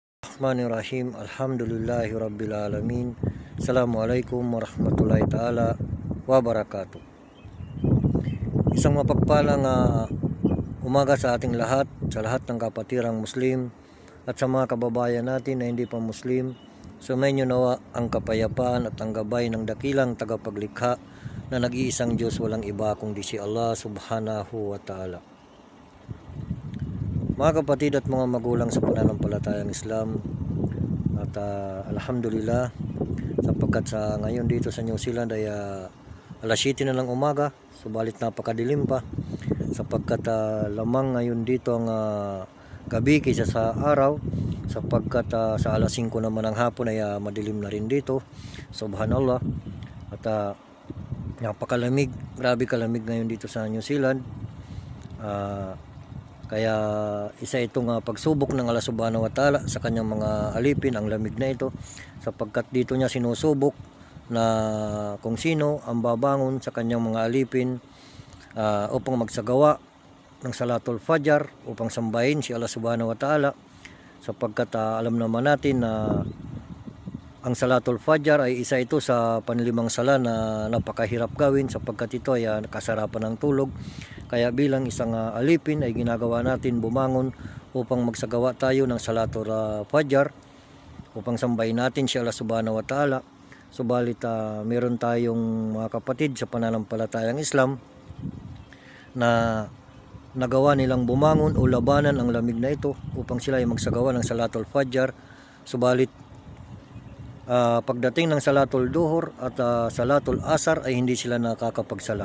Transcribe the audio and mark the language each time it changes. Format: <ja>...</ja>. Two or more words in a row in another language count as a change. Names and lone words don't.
<ar>بسم الله الرحمن الرحيم. الحمد لله رب العالمين. السلام عليكم ورحمة الله تعالى وبركاته.</ar> <tl>Isang mapagpalang umaga sa ating lahat, sa lahat ng kapatirang Muslim at sa mga kababayan natin na hindi pa Muslim. Sumainyo nawa ang kapayapaan at ang gabay ng dakilang tagapaglikha na nag-iisang Diyos, walang iba kundi si</tl> <ar>الله سبحانه وتعالى.</ar> <tl>Mga kapatid at mga magulang sa pananampalatayang Islam, at alhamdulillah sapagkat sa ngayon dito sa New Zealand ay alas 7 na ng umaga, subalit napakadilim pa sapagkat lamang ngayon dito ang gabi kaysa sa araw, sapagkat sa alas 5 naman ng hapon ay madilim na rin dito, subhanallah. At napakalamig, grabe kalamig ngayon dito sa New Zealand. Kaya isa itong pagsubok ng</tl> <ar>الله سبحانه وتعالى</ar> <tl>sa kanyang mga alipin, ang lamig na ito, sapagkat dito niya sinusubok na kung sino ang babangon sa kanyang mga alipin upang magsagawa ng</tl> <ar>صلاة الفجر,</ar> <tl>upang sambahin si</tl> <ar>الله سبحانه وتعالى,</ar> <tl>sapagkat alam naman natin na ang</tl> <ar>صلاة الفجر</ar> <tl>ay isa ito sa panlimang sala na napakahirap gawin, sapagkat ito ay kasarapan ng tulog. Kaya bilang isang alipin ay ginagawa natin bumangon upang magsagawa tayo ng</tl> <ar>صلاة الفجر,</ar> <tl>upang sambahin natin si</tl> <ar>الله سبحانه وتعالى.</ar> <tl>Subalit meron tayong mga kapatid sa pananampalatayang Islam na nagawa nilang bumangon o labanan ang lamig na ito upang sila ay magsagawa ng</tl> <ar>صلاة الفجر.</ar> <tl>Subalit pagdating ng</tl> <ar>صلاة الظهر</ar> <tl>at</tl> <ar>صلاة العصر</ar> <tl>ay hindi sila nakakapagsala.</tl>